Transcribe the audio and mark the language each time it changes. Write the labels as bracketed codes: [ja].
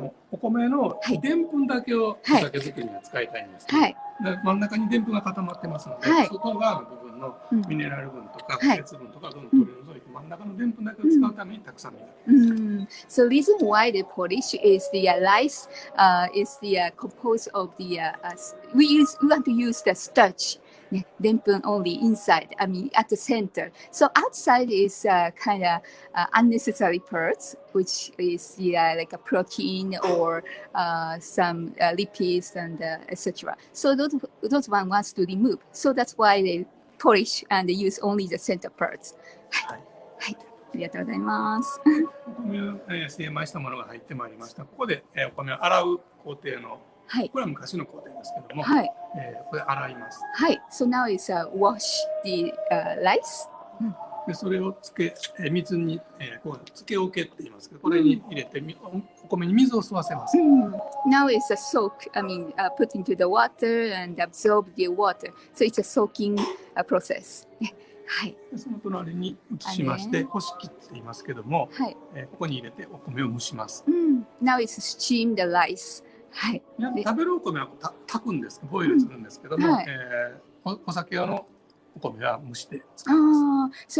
[ja] お米のでんぷんだけをお酒作りには使いたいんですけど、真ん中にでんぷんが固まってますので、外側の部分のミネラル分とか鉄分とかどんどん取り除いて真ん中のでんぷんだけを使うためにたくさん磨く。 [en] So reason why they polish is the rice is the composed of the we want to use the starch. [ja] ね、でんぷん [en] only inside, I mean at the center. So outside is kind of unnecessary parts, which is like a protein or some lipids and etc. So those one wants to remove. So that's why they polish and they use only the center parts. [ja] はい。はい。ありがとうございます。お米を精米したものが入ってまいりました。ここでお米を洗う工程のこれは昔の工程ですけども、これ洗います。はい。 [en] So now is wash the rice. [ja] でそれを水につけおけって言いますけど、これに入れてお米に水を吸わせます。 [en] Now it's a soak. I mean, put into the water and absorb the water. So it's a soaking process. [ja] はい。その隣に移しまして、干し器って言いますけども、ここに入れてお米を蒸します。 [en] Now it's steam the rice. [ja] はい。食べるお米は炊くんです、ボイルするんですけども、お酒用のお米は蒸して使います。